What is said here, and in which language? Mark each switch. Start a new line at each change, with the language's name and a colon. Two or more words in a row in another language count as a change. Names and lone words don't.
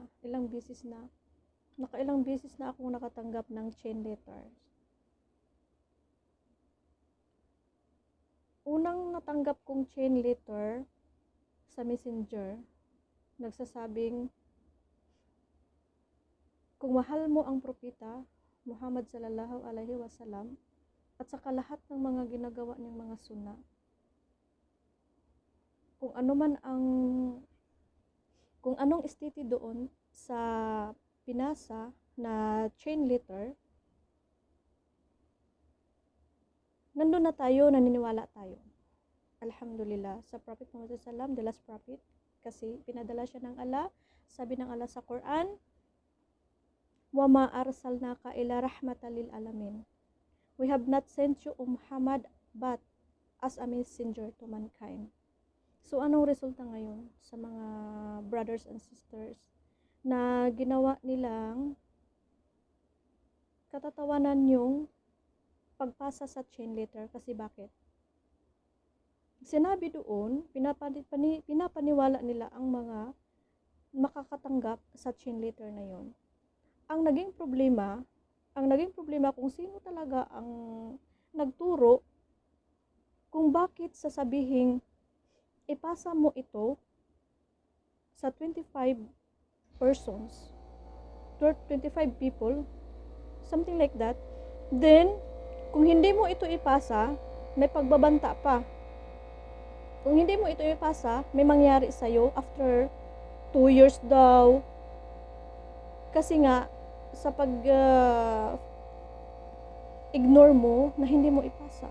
Filipino: Nakailang beses na akong nakatanggap ng chain letter. Unang natanggap kong chain letter sa messenger, nagsasabing, kung mahal mo ang propeta Muhammad
Arabic: صلى الله عليه وسلم
Filipino: at saka lahat ng mga ginagawa niyang mga sunna, kung anong estiti doon sa pinasa na chain letter, nandun na tayo, naniniwala tayo.
Arabic: الحمد لله, sa Prophet Muhammad صلى الله عليه وسلم,
English: the last prophet,
Filipino: kasi pinadala siya ng Allah. Sabi ng Allah sa Quran,
Arabic: وما أرسلناك إلا رحمة للعالمين.
English: We have not sent you, Muhammad, but as a messenger to mankind.
Filipino: So, anong resulta ngayon sa mga
English: brothers and sisters
Filipino: na ginawa nilang katatawanan yung pagpasa sa chain letter? Kasi bakit? Sinabi doon, pinapaniwala nila ang mga makakatanggap sa chain letter na yon. Ang naging problema kung sino talaga ang nagturo, kung bakit sasabihin ipasa mo ito sa
English: 25 persons, 25 people, something like that.
Filipino: Then, kung hindi mo ito ipasa, may pagbabanta pa. Kung hindi mo ito ipasa, may mangyari sa'yo
English: after 2 years
Filipino: daw. Kasi nga, sa ignore mo na hindi mo ipasa.